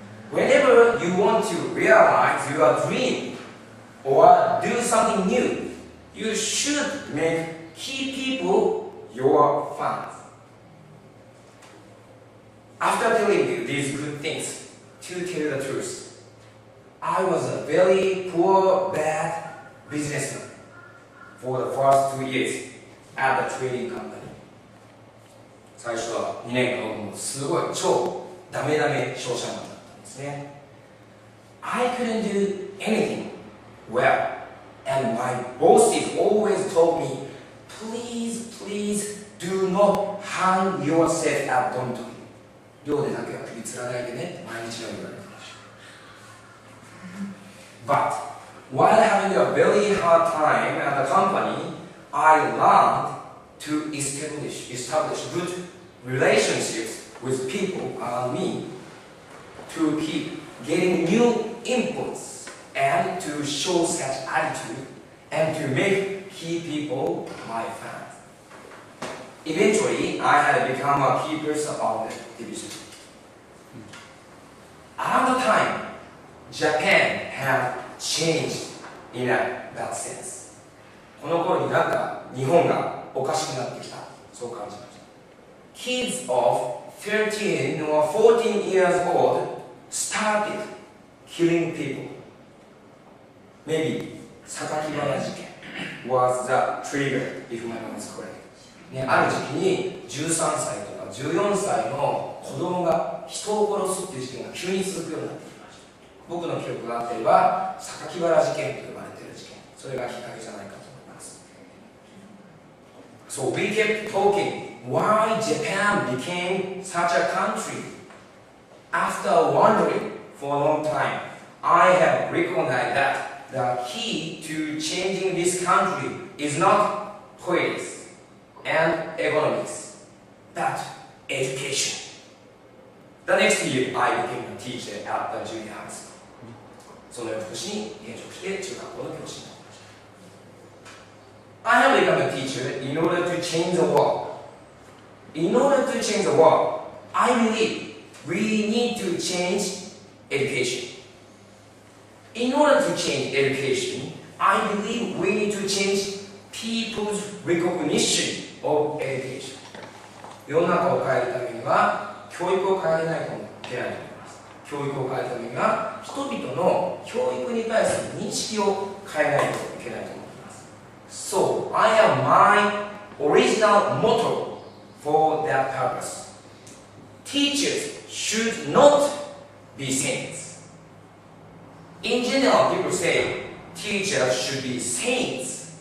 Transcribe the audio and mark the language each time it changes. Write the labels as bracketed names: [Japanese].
[English] Whenever you want to realize your dream or do something new, you should make key people your fans. After telling you these good things, to tell the truth, I was a very poor, bad businessman for the first 2 years at the trading company. [Japanese] 最初は2年間もすごい超ダメ商社マンだったんですね。 [English] I couldn't do anything well, and my bosses always told me, please do not hang yourself at dormitory. [Japanese] 寮でだけは首つらないでね、毎日のように言われてました。 [English] But while having a very hard time at the company, I learned to establish good relationships with people around me, to keep getting new inputs, and to show such attitude, and to make key people my fans. Eventually, I had become a key person of the division. At the time, Japan had changed in that sense. [Japanese] この頃になんか日本がおかしくなってきた、そう感じました。 [English] Kids of 13 or 14 years old started killing people. Maybe 榊原事件 was the trigger, if my memory is correct. [Japanese] ね、ある時期に13歳とか14歳の子供が人を殺すっていう事件が急に続くようになってきました。僕の記憶があっていれば榊原事件と呼ばれている事件、それがきっかけじゃないかと思います。 [English] So we kept talking why Japan became such a country. After wondering for a long time, I have recognized that the key to changing this country is not politics and economics, but education. The next year, I became a teacher at the junior high school. [Japanese] その翌年に転職して中学校の教師になりました。 [English] I have become a teacher in order to change the world. In order to change the world, I believe we need to change education. In order to change education, I believe we need to change people's recognition of education. [Japanese] 世の中を変えるためには教育を変えないといけないと思います。教育を変えるためには人々の教育に対する認識を変えないといけないと思います。 [English] So, I have my original motto for that purpose. Teachers should not be saints. In general, people say teachers should be saints.